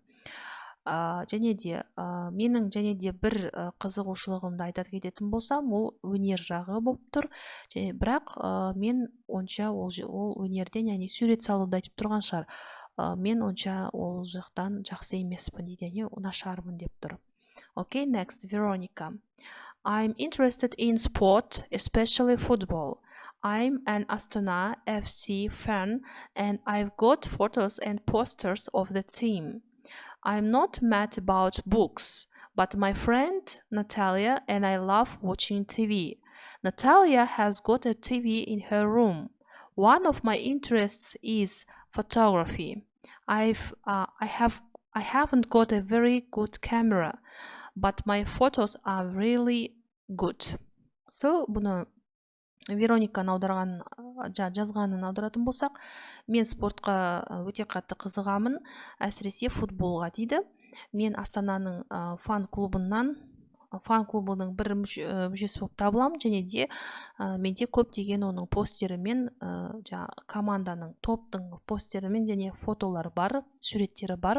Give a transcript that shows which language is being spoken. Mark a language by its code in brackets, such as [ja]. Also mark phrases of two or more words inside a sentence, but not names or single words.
[kk] Және де менің бір қызығушылығымды айтып кететін болсам, ол өнер жағы болып тұр. Бірақ мен онша ол өнерден, яғни сурет салуды айтып тұрған шығар. Мен онша ол жақтан жақсы емеспін дейді, яғни нашармын деп тұр. [en] Okay, next, Veronica. I'm interested in sport, especially football. I'm an Astana FC fan and I've got photos and posters of the team. I'm not mad about books, but my friend Natalia and I love watching TV. Natalia has got a TV in her room. One of my interests is photography. I haven't got a very good camera, but my photos are really good. So, [kk] бұны Верониканы жазғанын аударатын болсақ, мен спортқа өте қатты қызығамын, әсіресе футболға дейді. Мен Астананың фан клубының бір мүшесі болып табыламын, және де менде көптеген оның постерімен, команданың, топтың постерімен және фотолары бар, суреттері бар.